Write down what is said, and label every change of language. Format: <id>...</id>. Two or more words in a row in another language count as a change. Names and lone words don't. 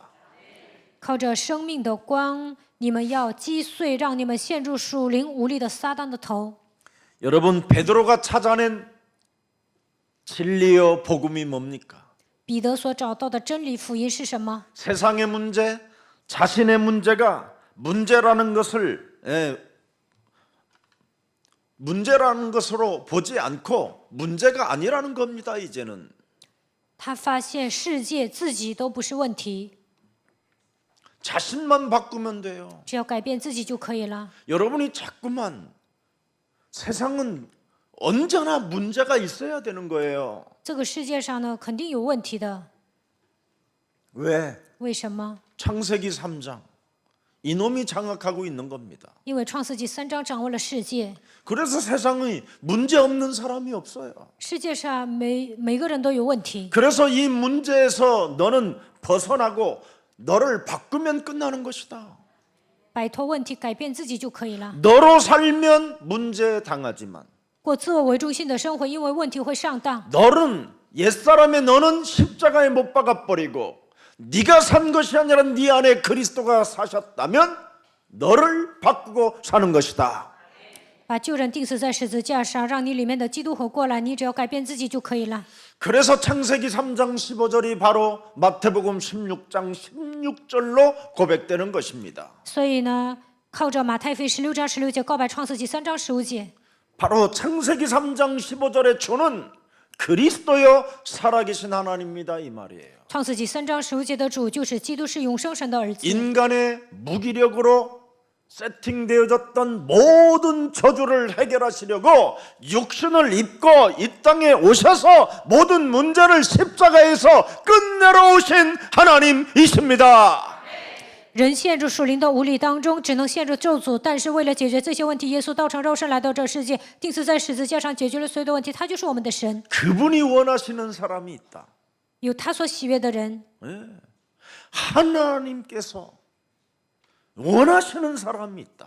<zh>靠着生命的光，你们要击碎让你们陷入属灵无力的撒旦的头。</zh> <ko>여러분, 베드로가 찾아낸 진리의 복음이 뭡니까?</ko> <zh>彼得所找到的真理福音是什么？</zh> <ko>세상의 문제, 자신의 문제가 문제라는 것으로 보지 않고 문제가 아니라는 겁니다. 이제는</ko> <zh>他发现世界自己都不是问题，</zh> <ko>자신만 바꾸면 돼요.</ko> <zh>只要改变自己就可以了。</zh> <ko>여러분이 자꾸만 세상은 언제나 문제가 있어야 되는 거예요.</ko> <zh>这个世界上呢，肯定有问题的。</zh> <ko>왜?</ko> <zh>为什么？</zh> <ko>창세기 3장 이놈이 장악하고 있는 겁니다.</ko> <zh>因为创世纪3章掌握了世界，</zh> <ko>그래서 세상에 문제 없는 사람이 없어요.</ko> <zh>世界上每个人都有问题，</zh> <ko>그래서 이 문제에서 너는 벗어나고 너를 바꾸면 끝나는 것이다.</ko> <zh>摆脱问题，改变自己就可以了。</zh> <ko>너로 살면 문제 당하지만</ko> <zh>过自我为中心的生活，因为问题会上当。</zh> <ko>너는 옛사람의 너는 십자가에 못 박아 버리고 네가 산 것이 아니라 네 안에 그리스도가 사셨다면 너를 바꾸고 사는 것이다.</ko> <zh>把旧人钉死在十字架上，让你里面的基督活过来，你只要改变自己就可以了。</zh> <ko>그래서 창세기 3장 15절이 바로 마태복음 16장 16절로 고백되는 것입니다.</ko> <zh>所以呢，靠着马太福音16章16节告白创世纪3章15节，</zh> <ko>바로 창세기 3장 15절의 주는 그리스도여 살아계신 하나님입니다 이 말이에요.</ko> <zh>创世纪3章15节的主就是基督，是永生神的儿子。 인간의 무기력으로 세팅되어졌던 모든 저주를 해결하시려고 육신을 입고 이 땅에 오셔서 모든 문제를 십자가에서 끝내러 오신 하나님이십니다. 人陷入属灵的无力当中，只能陷入咒诅。但是为了解决这些问题，耶稣道成肉身来到这世界，钉死在十字架上，解决了所有的问题。他就是我们的神，</zh> <ko>그분이 원하시는 사람이 있다.</ko> <zh>有他所喜悦的人。</zh> <ko>하나님께서 원하시는 사람이 있다.</ko>